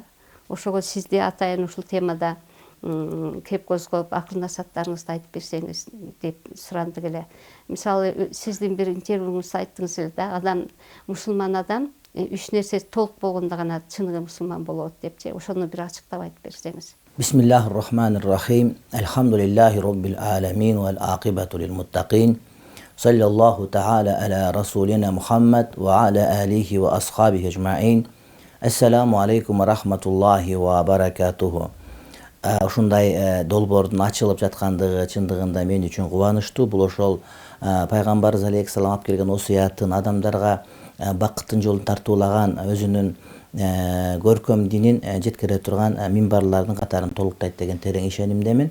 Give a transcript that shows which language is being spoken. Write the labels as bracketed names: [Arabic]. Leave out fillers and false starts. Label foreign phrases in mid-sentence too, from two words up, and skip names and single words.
[Kyrgyz] Ошого сизди атайын ушул темада кеп козгоп, акыл насааттарыңызды айтып берсеңиз деп сурандык эле. Мисалы, сиздин бир интервьюңузда айттыңыз эле да, адам, мусулман адам 3 нерсеси толук болгондо гана чыныгы мусулман болот депчи. Ошону бир ачыктап айтып берсеңиз. [Arabic] بسم الله الرحمن الرحيم. الحمد لله رب العالمين والعاقبة للمتقين. صلى الله تعالى على رسولنا محمد وعلى آله وأصحابه أجمعين. السلام عليكم ورحمة الله وبركاته. [Kyrgyz] Ушундай долбоордун ачылып жаткандыгы чындыгында мен үчүн кубанычтуу. Бул ошол пайгамбарыбыз алейхиссалам алып келген осуятын, адамдарга бакыттын жолун тартуулаган, өзүнүн көркөм динин жеткире турган минбарлардын катарын толуктайт деген терең ишенимдемин.